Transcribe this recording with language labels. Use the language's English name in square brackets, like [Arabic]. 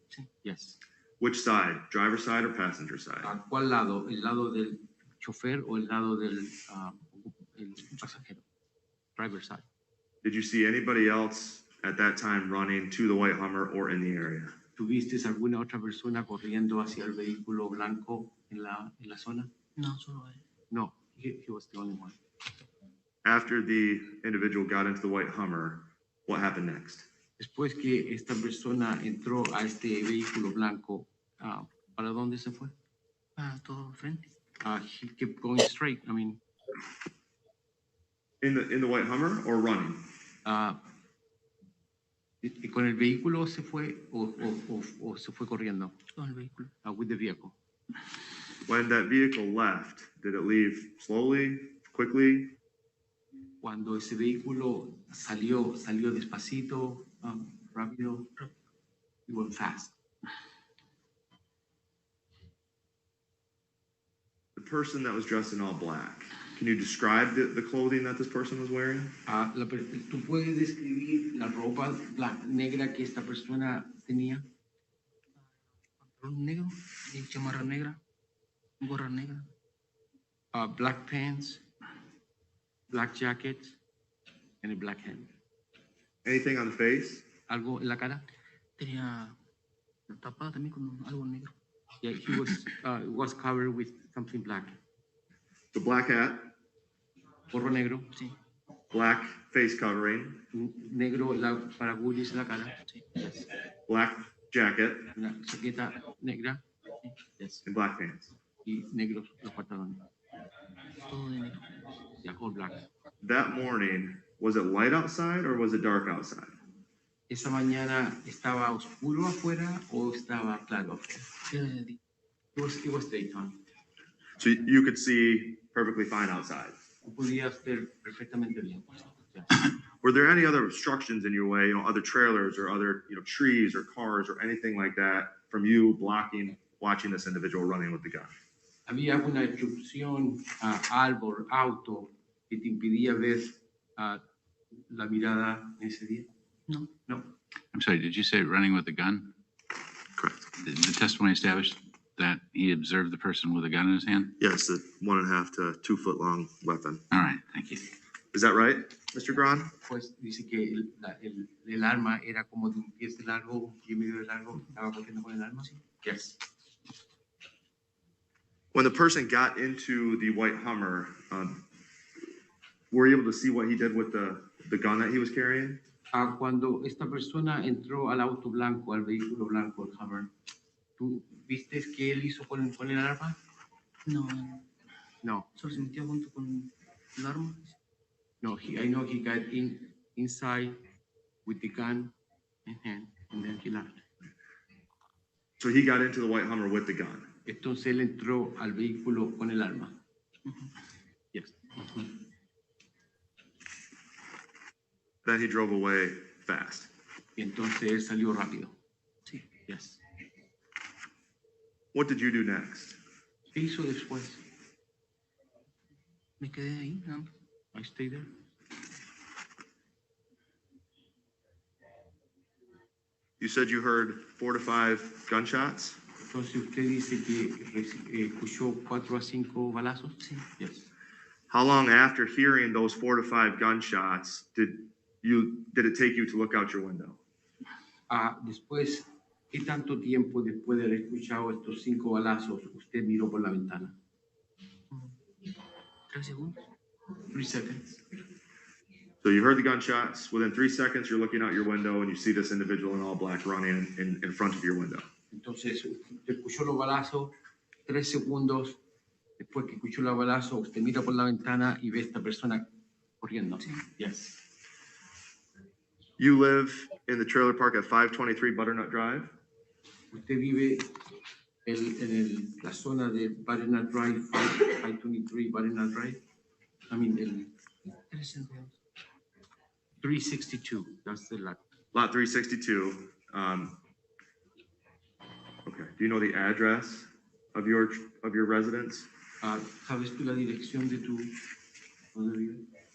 [Spanish] Sí. [English] Yes. Which side, driver side or passenger side? [Spanish] ¿A cuál lado? ¿El lado del chofer o el lado del el pasajero? [English] Driver side. Did you see anybody else at that time running to the white Hummer or in the area? [Spanish] ¿Tuviste alguna otra persona corriendo hacia el vehículo blanco en la zona? No, solo él. [English] No, he was the only one. After the individual got into the white Hummer, what happened next? [Spanish] Después que esta persona entró a este vehículo blanco, ¿para dónde se fue? Para todo el frente. [English] He kept going straight. I mean, In the white Hummer or running? [Spanish] ¿con el vehículo se fue o se fue corriendo? Con el vehículo. [English] With the vehicle. When that vehicle left, did it leave slowly, quickly? [Spanish] Cuando ese vehículo salió despacito, rápido, [English] it went fast. The person that was dressed in all black, can you describe the clothing that this person was wearing? [Spanish] ¿Tú puedes describir la ropa negra que esta persona tenía? Pantalón negro y chamarra negra. Gorra negra. [English] Black pants, black jacket, and a black hat. Anything on the face? [Spanish] ¿Algo en la cara? Tenía tapada también con algo negro. [English] Yeah, he was covered with something black. The black hat, [Spanish] Gorro negro, Sí. [English] black face covering, [Spanish] negro para cubrirse la cara. Sí. [English] Yes. black jacket, [Spanish] Una chaqueta negra. [English] Yes. and black pants. [Spanish] Y negros los pantalones. Todo de negro. [English] Yeah, all black. That morning, was it light outside or was it dark outside? [Spanish] ¿Esa mañana estaba oscuro afuera o estaba claro afuera? Era de día. [English] It was daytime. So you could see perfectly fine outside. [Spanish] Tú podías ver perfectamente bien. [English] Yes. Were there any other obstructions in your way, other trailers or other, trees or cars or anything like that from you watching this individual running with the gun? [Spanish] ¿Había alguna obstrucción, árbol, auto que te impedía ver la mirada en ese día? No, [English] No. I'm sorry, did you say running with a gun? Correct. The testimony established that he observed the person with a gun in his hand? Yes, the 1.5 to 2 foot long weapon. All right, thank you. Is that right, Mr. Grahn? [Spanish] Pues dice que el arma era como de un pie de largo, un pie y medio de largo. ¿Estaba corriendo con el arma? Sí. [English] Yes. When the person got into the white Hummer, were you able to see what he did with the gun that he was carrying? [Spanish] Cuando esta persona entró al auto blanco, al vehículo blanco, el Hummer, ¿tú viste qué él hizo con el arma? no, [English] No. [Spanish] solo se metió junto con el arma. [English] No, I know he got inside with the gun in hand, and then he left. So he got into the white Hummer with the gun. [Spanish] Entonces él entró al vehículo con el arma. [English] Yes. Then he drove away fast. [Spanish] Y entonces él salió rápido. Sí. [English] Yes. What did you do next? [Spanish] ¿Qué hizo después? Me quedé ahí, ¿no? [English] I stayed there. You said you heard 4 to 5 gunshots? [Spanish] Entonces usted dice que escuchó 4 a 5 balazos. Sí. [English] Yes. How long after hearing those 4 to 5 gunshots did it take you to look out your window? [Spanish] Después, ¿qué tanto tiempo después de haber escuchado estos 5 balazos usted miró por la ventana? 3 segundos. [English] 3 seconds. So you heard the gunshots. Within 3 seconds, you're looking out your window and you see this individual in all black running in front of your window. [Spanish] Entonces, usted escuchó los balazos, 3 segundos después que escuchó los balazos, usted mira por la ventana y ve a esta persona corriendo. Sí. [English] Yes. You live in the trailer park at 523 Butternut Drive? [Spanish] Usted vive en la zona de Butternut Drive, 523 Butternut Drive. [English] I mean, [Spanish] el 362. [English] 362, that's the lot. Lot 362. Okay. Do you know the address of your residence? [Spanish] ¿Sabes tú la dirección de tu dónde vive?